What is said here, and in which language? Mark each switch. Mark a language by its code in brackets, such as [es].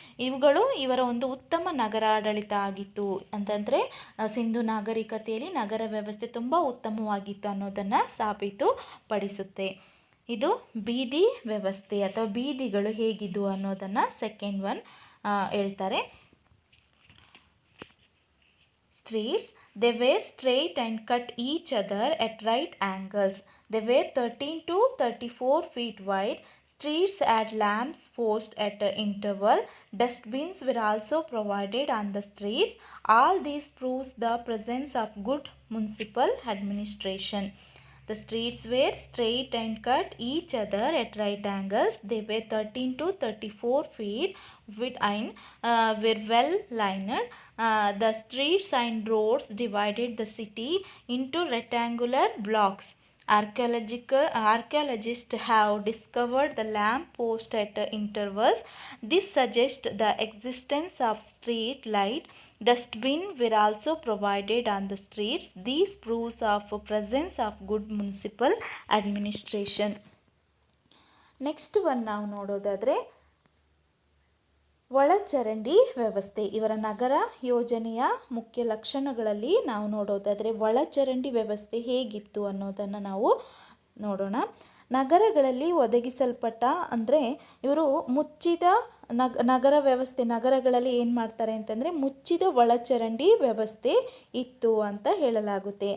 [kn] ಇವುಗಳು ಇವರ ಒಂದು ಉತ್ತಮ ನಗರಾಡಳಿತ ಆಗಿತ್ತು ಅಂತಂದರೆ ಸಿಂಧು ನಾಗರಿಕತೆಯಲ್ಲಿ ನಗರ ವ್ಯವಸ್ಥೆ ತುಂಬ ಉತ್ತಮವಾಗಿತ್ತು ಅನ್ನೋದನ್ನು ಸಾಬೀತುಪಡಿಸುತ್ತೆ. ಇದು ಬೀದಿ ವ್ಯವಸ್ಥೆ ಅಥವಾ ಬೀದಿಗಳು ಹೇಗಿದ್ವು ಅನ್ನೋದನ್ನು ಸೆಕೆಂಡ್ ಒನ್ ಹೇಳ್ತಾರೆ. [en] Streets, they were straight and cut each other at right angles. They were 13 to 34 feet wide. Streets had lamps posted at an interval. Dustbins were also provided on the streets. All these proves the presence of good municipal administration. The streets were straight and cut each other at right angles. They were 13 to 34 feet width and were well lined. The streets and roads divided the city into rectangular blocks. Archaeologists have discovered the lamp post at intervals. This suggests the existence of street light. Dustbins were also provided on the streets. These proves of presence of good municipal administration. [kn] Next one ನಾವು ನೋಡೋದಾದರೆ ಒಳಚರಂಡಿ ವ್ಯವಸ್ಥೆ. ಇವರ ನಗರ ಯೋಜನೆಯ ಮುಖ್ಯ ಲಕ್ಷಣಗಳಲ್ಲಿ ನಾವು ನೋಡೋದಾದರೆ ಒಳಚರಂಡಿ ವ್ಯವಸ್ಥೆ ಹೇಗಿತ್ತು ಅನ್ನೋದನ್ನು ನಾವು ನೋಡೋಣ. ನಗರಗಳಲ್ಲಿ ಒದಗಿಸಲ್ಪಟ್ಟ ಅಂದರೆ ಇವರು ಮುಚ್ಚಿದ ನಗರ ವ್ಯವಸ್ಥೆ, ನಗರಗಳಲ್ಲಿ ಏನು ಮಾಡ್ತಾರೆ ಅಂತಂದರೆ ಮುಚ್ಚಿದ ಒಳಚರಂಡಿ ವ್ಯವಸ್ಥೆ ಇತ್ತು ಅಂತ ಹೇಳಲಾಗುತ್ತೆ.